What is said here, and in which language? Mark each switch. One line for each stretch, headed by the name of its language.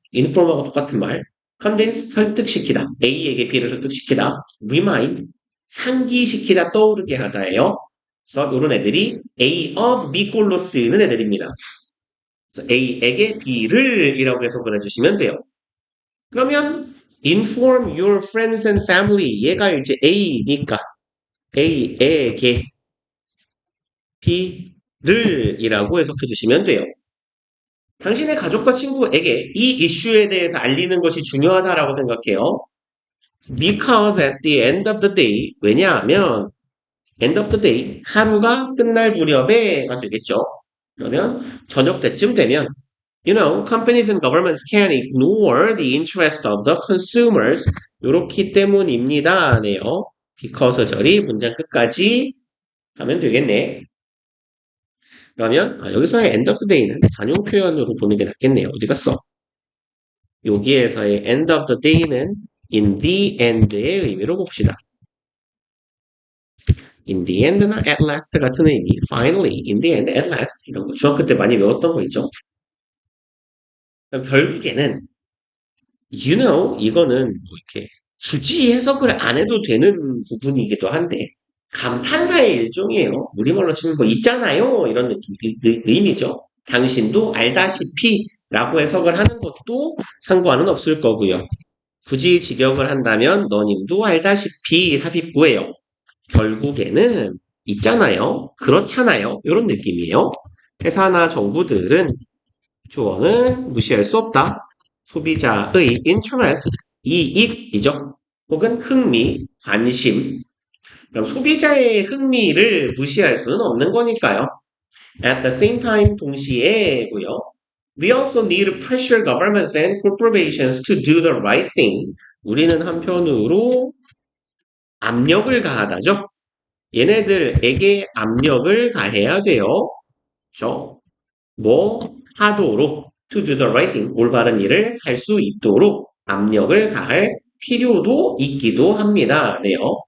Korean: inform하고 똑같은 말. convince, 설득시키다. A에게 B를 설득시키다. remind, 상기시키다, 떠오르게 하다예요. 그래서 이런 애들이 A of B 꼴로 쓰이는 애들입니다. 그래서 A에게 B를 이라고 해석을 해주시면 돼요. 그러면 inform your friends and family. 얘가 이제 A니까 A에게 B를 이라고 해석해 주시면 돼요. 당신의 가족과 친구에게 이 이슈에 대해서 알리는 것이 중요하다라고 생각해요.
English: Because at the end of the day,
Korean: 왜냐하면
English: end of the day,
Korean: 하루가 끝날 무렵에가 되겠죠. 그러면 저녁 때쯤 되면
English: You know, companies and governments can ignore the interest of the consumers.
Korean: 요렇기 때문입니다. 네요. because 절이 문장 끝까지 가면 되겠네. 그러면 여기서의 end of the day는 단용 표현으로 보는 게 낫겠네요. 어디 갔어? 여기에서의 end of the day는 in the end의 의미로 봅시다. in the end나 at last 같은 의미,
English: finally, in the end, at last
Korean: 이런 거 중학교 때 많이 외웠던 거 있죠? 그럼 결국에는 you know 이거는 뭐 이렇게 굳이 해석을 안 해도 되는 부분이기도 한데 감탄사의 일종이에요. 우리말로 치면 뭐 있잖아요 이런 느낌 의미죠. 당신도 알다시피 라고 해석을 하는 것도 상관은 없을 거고요. 굳이 직역을 한다면 너님도 알다시피 삽입구예요. 결국에는 있잖아요. 그렇잖아요. 이런 느낌이에요. 회사나 정부들은 주어는 무시할 수 없다. 소비자의 interest, 이익이죠. 혹은 흥미, 관심. 그럼 소비자의 흥미를 무시할 수는 없는 거니까요.
English: At the same time,
Korean: 동시에고요.
English: We also need to pressure governments and corporations to do the right thing.
Korean: 우리는 한편으로 압력을 가하다죠. 얘네들에게 압력을 가해야 돼요. 그죠? 뭐 하도록
English: to do the right thing,
Korean: 올바른 일을 할 수 있도록 압력을 가할 필요도 있기도 합니다. 네요.